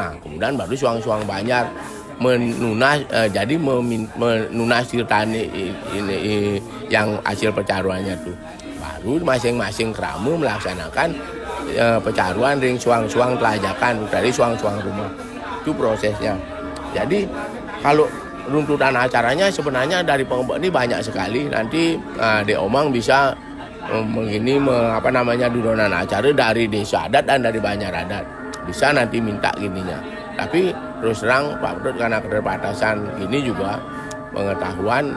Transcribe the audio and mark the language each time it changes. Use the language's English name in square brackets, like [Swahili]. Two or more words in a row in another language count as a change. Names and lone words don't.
[Indonesian] Nah, kemudian baru suang-suang Banjar menunas tirtaan ini yang hasil pecaruannya tuh. Baru masing-masing keramu melaksanakan pecaruan [Balinese] ring suang-suang telajakan [Indonesian] dari suang-suang rumah. Itu prosesnya. Jadi Kalau runtutan acaranya sebenarnya dari pengembang ini banyak sekali. Nanti Dek Omang bisa dudonan acara dari desa adat dan dari banjar adat. Bisa nanti minta gininya. Tapi terus terang Pak Pedut karena keterbatasan ini juga pengetahuan.